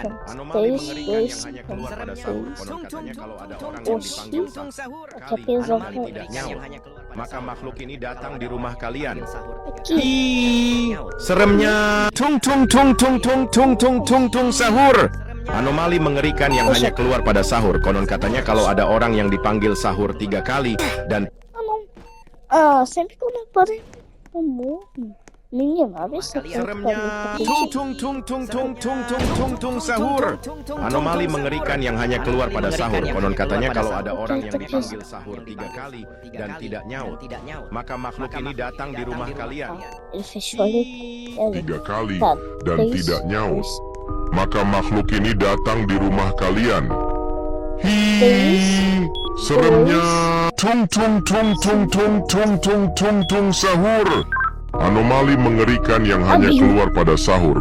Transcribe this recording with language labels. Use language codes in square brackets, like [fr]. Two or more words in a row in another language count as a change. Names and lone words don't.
[id] Anomali mengerikan yang hanya keluar pada sahur. Konon katanya kalau ada orang yang dipanggil sahur kali, anomali tidak nyaut, maka makhluk ini datang di rumah kalian. Seremnya sahur. Anomali mengerikan yang hanya keluar pada sahur. Konon katanya kalau ada orang yang dipanggil sahur 3 kali dan [pt] Sempre quando eu paro, eu morro. Menina, vê se eu [id] seremnya sahur. Anomali mengerikan yang hanya keluar pada sahur. Konon katanya kalau ada orang yang dipanggil sahur 3 kali dan tidak nyaut, maka makhluk ini datang di rumah kalian. [pt] Ele fechou ali. [id] 3 kali dan tidak nyaut, maka makhluk ini datang di rumah kalian. Seremnya sahur. Anomali mengerikan yang hanya keluar pada sahur.